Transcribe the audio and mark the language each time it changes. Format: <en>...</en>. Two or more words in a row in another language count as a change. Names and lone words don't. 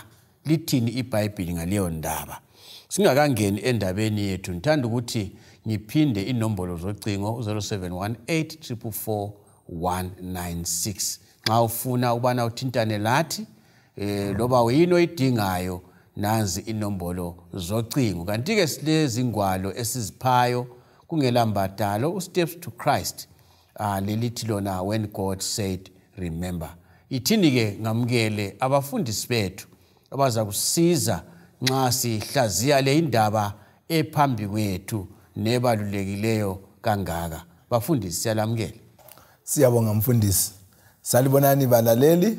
<nd>Lithini iBhayibhili ngaleyo ndaba? Singakangeni endabeni yethu ngithanda ukuthi ngiphinde inombolo zocingo 0718444196. Nxa ufuna ubana uthintane lathi loba uyini oyidingayo nazi inombolo zocingo. Kanti ke silezi ingwalo esiziphayo kungela mbadalo Steps to Christ. Lelithi lona</nd> <en>when God said remember.</en> <nd>Ithini ke ngamukele abafundisi bethu abaza kusiza nxa sihlaziya le indaba ephambi kwethu nebalulekileyo kangaka. Bafundisi siyalamukela. Siyabonga mfundisi. Salibonani balaleli.</nd>